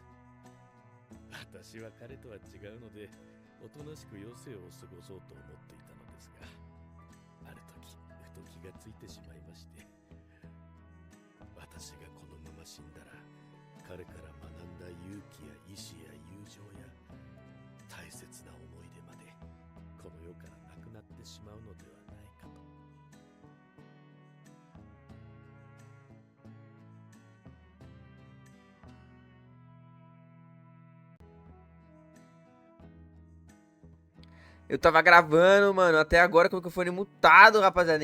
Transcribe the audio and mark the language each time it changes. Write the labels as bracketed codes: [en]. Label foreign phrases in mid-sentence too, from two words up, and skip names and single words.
[ja] 私は彼とは違うのでおとなしく余生を過ごそうと思っていたのですが、ある時ふと気がついてしまいまして、私がこのまま死んだら彼から学んだ勇気や意志や友情や大切な思い出までこの世からなくなってしまうのではないかと。 [pt] Eu tava gravando, mano, até agora com o microfone mutado, rapaziada.